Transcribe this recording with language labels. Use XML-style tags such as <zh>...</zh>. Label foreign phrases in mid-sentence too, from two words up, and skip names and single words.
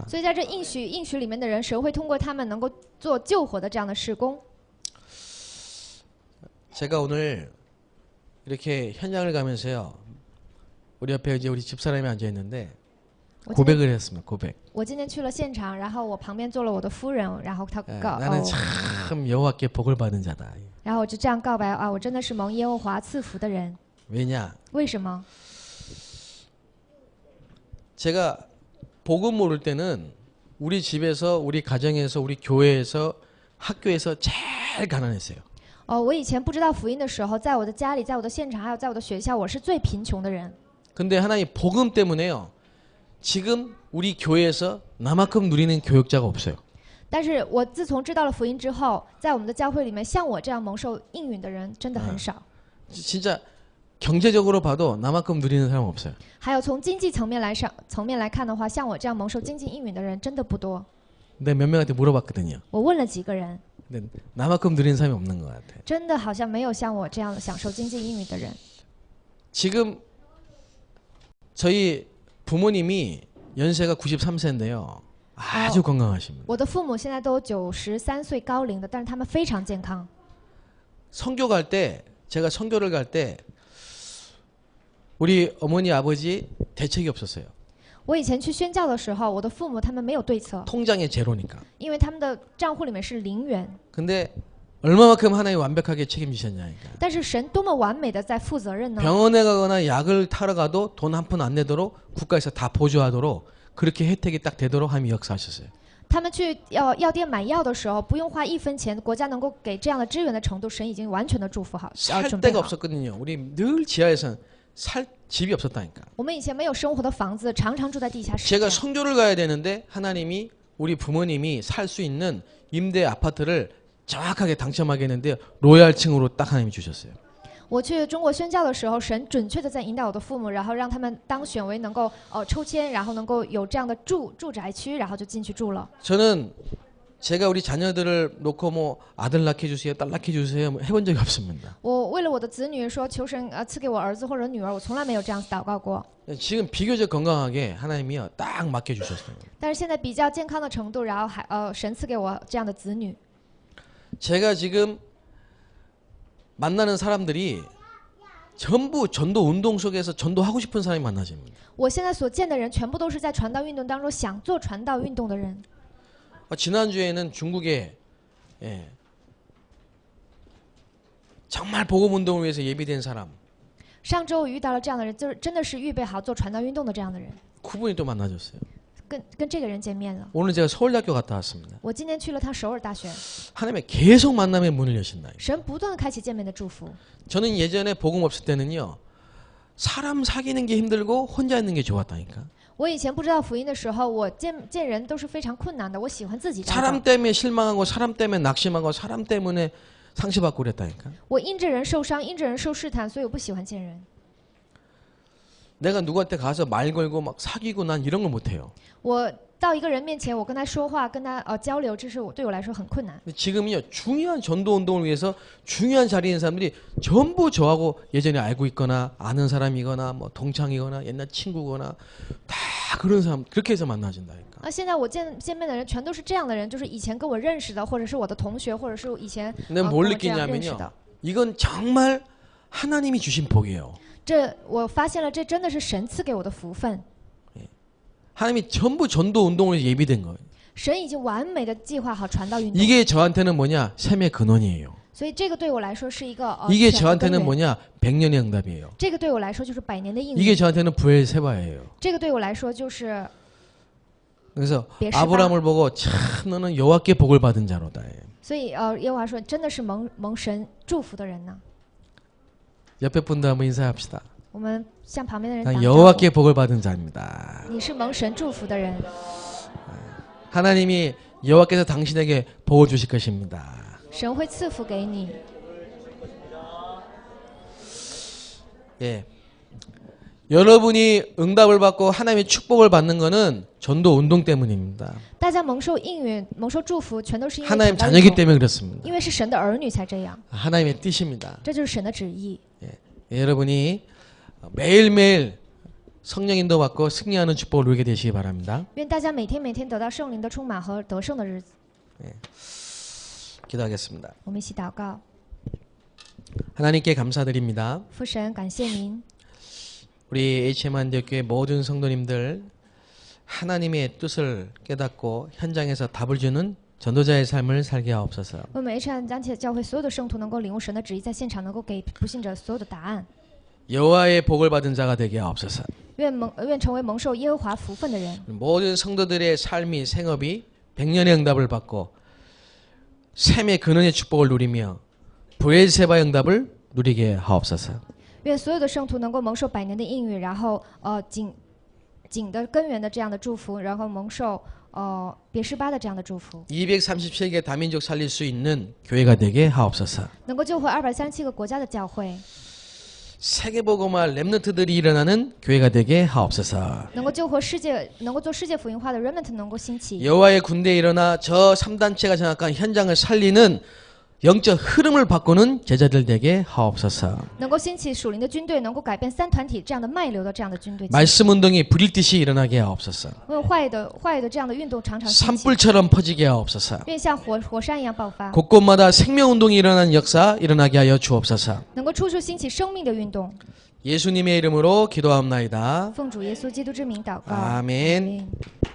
<zh>所以在这应许里面的人，神会通过他们能够做救火的这样的事工。</zh> <ko>제가 오늘 이렇게 현장을 가면서요. 우리 옆에 이제 우리 집사람이 앉아 있는데 고백을 했습니다. 고백.</ko> <zh>我今天去了现场，然后我旁边坐了我的夫人，然后她</zh> <ko>나는 참 여호와께 복을 받은 자다.</ko> <zh>然后我就这样告白啊，我真的是蒙耶和华赐福的人。</zh> <ko>왜냐?</ko> <zh>为什么？</zh> <ko>제가 복음 모를 때는 우리 집에서, 우리 가정에서, 우리 교회에서, 학교에서 제일 가난했어요.</ko> <zh>我以前不知道福音的时候，在我的家里，在我的现场，还有在我的学校，我是最贫穷的人。</zh> <ko>근데 하나님 복음 때문에요. 지금 우리 교회에서 나만큼 누리는 교육자가 없어요.</ko> <zh>但是我自从知道了福音之后，在我们的教会里面，像我这样蒙受应允的人真的很少。</zh> <ko>진짜 경제적으로 봐도 나만큼 누리는 사람 없어요.</ko> <zh>还有从经济层面来看的话，像我这样蒙受经济应允的人真的不多。</zh> <ko>내가 몇 명한테 물어봤거든요.</ko> <zh>我问了几个人，</zh> <ko>근데 나만큼 누리는 사람이 없는 것 같아.</ko> <zh>真的好像没有像我这样享受经济应允的人。</zh> <ko>지금 저희 부모님이 연세가 93세인데요. 아주 건강하십니다.</ko> <zh>我的父母现在都93岁高龄的，但是他们非常健康。</zh> <ko>선교 갈 때, 제가 선교를 갈 때 우리 어머니 아버지 대책이 없었어요.</ko> <zh>我以前去宣教的时候，我的父母他们没有对策，</zh> <ko>통장에 제로니까.</ko> <zh>因为他们的账户里面是0元。</zh> <ko>근데 얼마만큼 하나님 완벽하게 책임지셨냐니까.</ko> <zh>但是神多么完美的在负责任呢？</zh> <ko>병원에 가거나 약을 타러 가도 돈 한 푼 안 내도록 국가에서 다 보조하도록 그렇게 혜택이 딱 되도록 하나님이 역사하셨어요.</ko> <zh>他们去药店买药的时候，不用花1分钱，国家能够给这样的支援的程度，神已经完全的祝福好，</zh> <ko>살</ko> <zh>准备</zh> <ko>데가</ko> <zh>好。</zh> <ko>없었거든요. 우리 늘 지하에서 살 집이 없었다니까.</ko> <zh>我们以前没有生活的房子，常常住在地下室。</zh> <ko>제가 선교를 가야 되는데 하나님이 우리 부모님이 살 수 있는 임대 아파트를 정확하게 당첨하게 했는데 로얄층으로 딱 하나님이 주셨어요.</ko> <zh>我去中国宣教的时候，神准确的在引导我的父母，然后让他们当选为能够抽签，然后能够有这样的住宅区，然后就进去住了。</zh> <ko>저는 제가 우리 자녀들을 놓고 뭐 아들 낳게 주세요, 딸 낳게 주세요 뭐 해본 적이 없습니다.</ko> <zh>我为了我的子女说求神赐给我儿子或者女儿，我从来没有这样祷告过。</zh> <ko>지금 비교적 건강하게 하나님이요 딱 맡겨 주셨어요.</ko> <zh>但是现在比较健康的程度，然后神赐给我这样的子女。</zh> <ko>제가 지금 만나는 사람들이 전부 전도 운동 속에서 전도하고 싶은 사람이 만나집니다.</ko> <zh>我现在所见的人，全部都是在传道运动当中想做传道运动的人。</zh> <ko>지난주에는 중국에 정말 복음 운동을 위해서 예비된 사람</ko> <zh>上周我遇到了这样的人，就是真的是预备好做传道运动的这样的人，</zh> <ko>그분이 또 만나줬어요.</ko> <zh>跟这个人见面了。</zh> <ko>오늘 제가 서울대학교 갔다 왔습니다.</ko> <zh>我今天去了趟首尔大学，</zh> <ko>하나님의 계속 만남의 문을 여신다.</ko> <zh>神不断地开启见面的祝福。</zh> <ko>저는 예전에 복음 없을 때는요. 사람 사귀는 게 힘들고 혼자 있는 게 좋았다니까.</ko> <zh>我以前不知道福音的时候，我见人都是非常困难的，我喜欢自己待</zh> <ko>사람</ko> <zh>着。</zh> <ko>때문에 실망하고 사람 때문에 낙심하고 사람 때문에 상처받고 그랬다니까.</ko> <zh>我因着人受伤，因着人受试探，所以我不喜欢见人。</zh> <ko>내가 누구한테 가서 말 걸고 막 사귀고 난 이런 걸 못해요.</ko> <zh>我到一个人面前，我跟他说话，跟他交流，这是对我来说很困难。</zh> <ko>근데 지금은요 중요한 전도 운동을 위해서 중요한 자리에 있는 사람들이 전부 저하고 예전에 알고 있거나 아는 사람이거나 뭐 동창이거나 옛날 친구거나 다 그런 사람 그렇게 해서 만나진다니까.</ko> <zh>现在我见面的人全都是这样的人，就是以前跟我认识的，或者是我的同学，或者是以前</zh> <ko>근데</ko> <zh>跟</zh> <ko>뭘</ko> <zh>我这样认识</zh> <ko>느끼냐면요.</ko> <zh>的。</zh> <ko>이건 정말 하나님이 주신 복이에요.</ko> <zh>我发现了，这真的是神赐给我的福分。</zh> <ko>하나님이 전부 전도 운동을 예비된 거예요.</ko> <zh>神已经完美的计划好传道运动，</zh> <ko>이게 저한테는 뭐냐? 샘의 근원이에요.</ko> <zh>所以这个对我来说是一个</zh> <ko>이게</ko> <zh>选的根</zh> <ko>저한테는</ko> <zh>源。</zh> <ko>뭐냐? 100년의 응답이에요.</ko> <zh>这个对我来说就是100年的应</zh> <ko>이게</ko> <zh>允，</zh> <ko>저한테는 부엘 세바예요.</ko> <zh>这个对我来说就是</zh> <ko>그래서</ko> <zh>别是吧。</zh> <ko>아브라함을 보고 참 너는 여호와께 복을 받은 자로다.</ko> <zh>所以耶和华说，真的是蒙神祝福的人呢。</zh> <ko>옆에 분도 한번 인사합시다.</ko> <zh>我们向旁边的人</zh> <ko>난</ko> <zh>打招呼</zh> <ko>여호와께 복을 받은 자입니다.</ko> <zh>你是蒙神祝福的人，</zh> <ko>하나님이 여호와께서 당신에게 복을 주실 것입니다.</ko> <zh>神会赐福给你。</zh> <ko>예. 여러분이 응답을 받고 하나님의 축복을 받는 것은 전도 운동 때문입니다.</ko> <zh>大家蒙受应允、蒙受祝福，全都是因为</zh> <ko>하나님</ko> <zh>传道</zh> <ko>자녀이기</ko> <zh>运动，</zh> <ko>때문에 그렇습니다.</ko> <zh>因为是神的儿女才这样，</zh> <ko>하나님의 뜻입니다.</ko> <zh>这就是神的旨意。</zh> <ko>예, 여러분이 매일매일 성령 인도 받고 승리하는 축복을 누리게 되시기 바랍니다.</ko> <zh>愿大家每天得到圣灵的充满和得胜的日子。</zh> <ko>기도하겠습니다.</ko> <zh>我们一起祷告，</zh> <ko>하나님께 감사드립니다.</ko> <zh>父神，感谢您，</zh> <ko>우리 HM한대교회 모든 성도님들 하나님의 뜻을 깨닫고 현장에서 답을 주는 전도자의 삶을 살게 하옵소서.</ko> <zh>为每一场讲解教会所有的圣徒能够领悟神的旨意，在现场能够给不信者所有的答案。</zh> <ko>여호와의 복을 받은 자가 되게 하옵소서.</ko> <zh>愿成为蒙受耶和华福分的人。</zh> <ko>모든 성도들의 삶이 생업이 백년의 응답을 받고 샘의 근원의 축복을 누리며 브엘세바의 응답을 누리게 하옵소서.</ko> <zh>愿所有的圣徒能够蒙受百年的应允，然后井的根源的这样的祝福，然后蒙受别是巴的这样的祝福，</zh> <ko>237개 다민족 살릴 수 있는 교회가 되게 하옵소서.</ko> <zh>能够救回237个国家的教会，</zh> <ko>세계복음화 렘넌트들이 일어나는 교회가 되게 하옵소서.</ko> <zh>能够救活世界，能够做世界福音化的 remnant 能够兴起，</zh> <ko>여호와의 군대에 일어나 저 3단체가 장악한 현장을 살리는 영적 흐름을 바꾸는 제자들 되게 하옵소서.</ko> <zh>能够兴起属灵的军队，能够改变三团体这样的脉流的这样的军队，</zh> <ko>말씀 운동이 불일 듯이 일어나게 하옵소서.</ko> <zh>因为坏的这样的运动常常兴起，</zh> <ko>산불처럼 퍼지게 하옵소서.</ko> <zh>愿像火山一样爆发，</zh> <ko>곳곳마다 생명 운동이 일어나는 역사 일어나게 하여 주옵소서.</ko> <zh>能够处处兴起生命的运动。</zh> <ko>예수님의 이름으로 기도하옵나이다.</ko> <zh>奉主耶稣基督之名祷告，</zh> <ko>아멘.</ko> <zh>阿门</zh>